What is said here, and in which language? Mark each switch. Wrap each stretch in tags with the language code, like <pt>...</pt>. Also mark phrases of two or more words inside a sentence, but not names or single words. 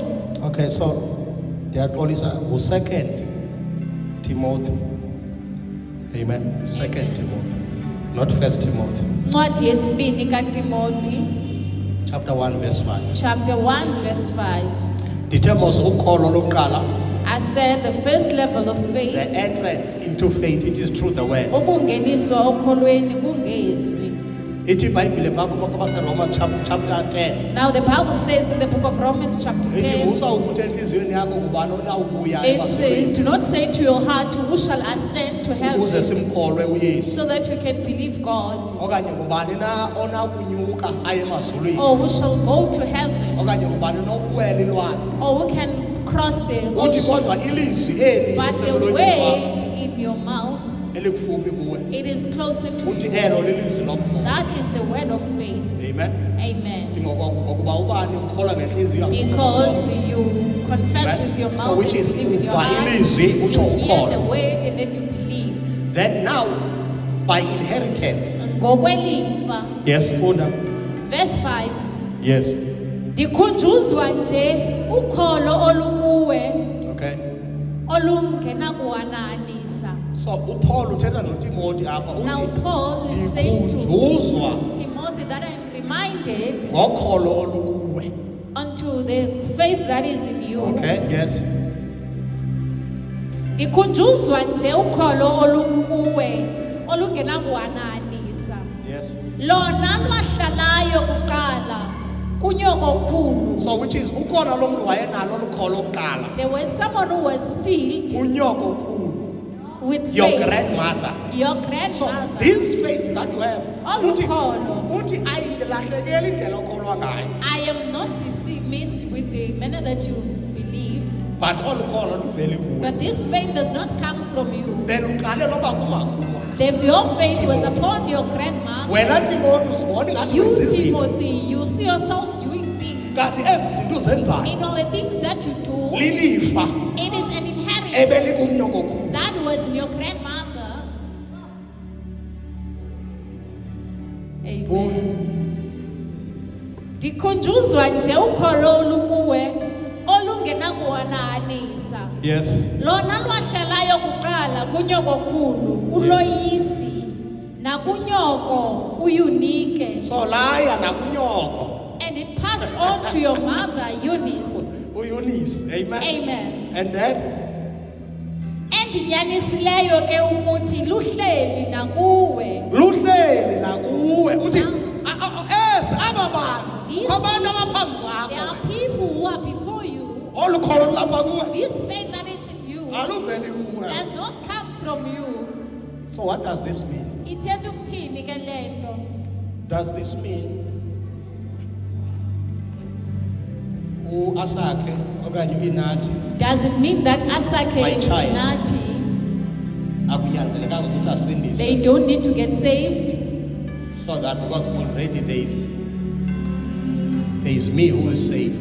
<en>Okay, so</en> <xh>ndiyaxolisa ngu-2 Timothy Amen.</xh> <en>Second Timothy, not First Timothy.</en> <xh>Ncwadi yesibini kaTimoti,</xh> <en>Chapter 1 verse 5. chapter 1 verse 5.</en> <xh>Determines ukholo lokuqala,</xh> <en>I said the first level of the faith, entrance into faith, it is through the word.</en> <xh>ukungeniswa okholweni kungezwi. Ithi iBhayibhile phakathi Roma chapter 10.</xh> <en>Now the Bible says in the book of Romans chapter</en> <xh>Ithi 10, musa ukuthi enhliziyweni yakho ngubani onawubuya</xh> <en>it says,</en> <xh>emazulwini</xh> <en>do not say to your heart, who shall ascend to</en> <xh>ukuze</xh> <en>heaven,</en> <xh>simkholwe uYesu.</xh> <en>so that we can believe God,</en> <xh>Okanye ngubani na onakunyuka aye emazulwini.</xh> <en>or who shall go to heaven,</en> <xh>Okanye ngubani nokuwela ilwandle.</xh> <en>or who can cross the</en> <xh>Uthi</xh> <en>ocean.</en> <xh>kodwa ilizwi eli</xh> <en>But the</en> <xh>lisemlonyeni</xh> <en>word in your mouth,</en> <xh>wakho elikufuphi kuwe.</xh> <en>it is closer to</en> <xh>Uthi</xh> <en>you.</en> <xh>elo lilizwi lokho.</xh> <en>That is the word of faith. Amen. Amen.</en> <xh>Ngokuba ubani ukholwa ngenhliziyo yakho.</xh> <en>Because you confess Right. with your So mouth which and is believe with your</en> <xh>uva</xh> <en>heart,</en> <xh>ilizwi,</xh> <en>you</en> <xh>utsho</xh> <en>hear</en> <xh>ukholwa.</xh> <en>the word and then you believe. Then now by inheritance.</en> <xh>Ngokwelifa,</xh> <en>Yes, funda. verse 5. Yes.</en> <xh>Ndikhunjuzwa nje ukholo olukuwe</xh> <en>Okay.</en> <xh>olungenakuwananisa. So uPaul uthetha noTimothy apha</xh> <en>Now</en> <xh>uthi</xh> <en>Paul is saying to</en> <xh>ikhunjuzwa</xh> <en>Timothy that I am reminded</en> <xh>ngokholo olukuwe.</xh> <en>unto the faith that is in you. Okay, yes.</en> <xh>Ndikhunjuzwa nje ukholo olukuwe olungenakuwananisa.</xh> <en>Yes.</en> <xh>Lona lwahlalayo kuqala kunyokokhulu.</xh> <en>So which is</en> <xh>ukhona lo muntu wayenalo olukholo okuqala.</xh> <en>There was someone who was filled</en> <xh>Unyoko khulu.</xh> <en>with Your faith. grandmother. Your So grandmother. this faith that you have,</en> <xh>uthi Olukholo. ayindilahlekeli indlela okholwa ngayo.</xh> <en>I am not missed with the manner that you believe,</en> <xh>But olukholo luveli kuwe.</xh> <en>but this faith does not come from you.</en> <xh>Beluqale loba kumakhulu wakho.</xh> <en>Your faith was upon your grandmother.</en> <xh>Wena Timothy usibona ngathi</xh> <en>You,</en> <xh>wenza izinto.</xh> <en>Timothy, you see yourself doing things.</en> <xh>Kanti ezi zinto uzenzayo</xh> <en>In all the things that you do,</en> <xh>lilifa</xh> <en>it is an inheritance</en> <xh>ebelikumnyoko khulu.</xh> <en>that was in your grandmother. Amen.</en> <xh>Ndikhunjuzwa nje ukholo olukuwe olungenakuwananisa.</xh> <en>Yes.</en> <xh>Lona lwahlalayo kuqala kunyokokhulu uloyisi nakunyoko uyunike, So laya nakunyoko</xh> <en>and it passed on to your mother Eunice.</en> <xh>uEunice. Amen.</xh> <en>Amen. And then</en> <xh>Endinyanisileyo ke ukuthi luhleli nakuwe. luhleli nakuwe uthi</xh> <en>Now-</en> <xh>aba bantu</xh> <en>These</en> <xh>kwabantu abaphambi</xh> <en>There</en> <xh>kwakho</xh> <en>are people who are before you.</en> <xh>olukholo lapha kuwe</xh> <en>This faith that is in you</en> <xh>aluveli kuwe.</xh> <en>does not come from you. So what does this mean?</en> <xh>Ithetha ukuthini ke lento?</xh> <en>Does this mean uAsakhe okanye uInathi Does it mean that Asake My and child. Nati,</en> <xh>akunyanzelekanga ukuthi asindiswe?</xh> <en>they don't need to get saved? So that because already there is me who is saved.</en>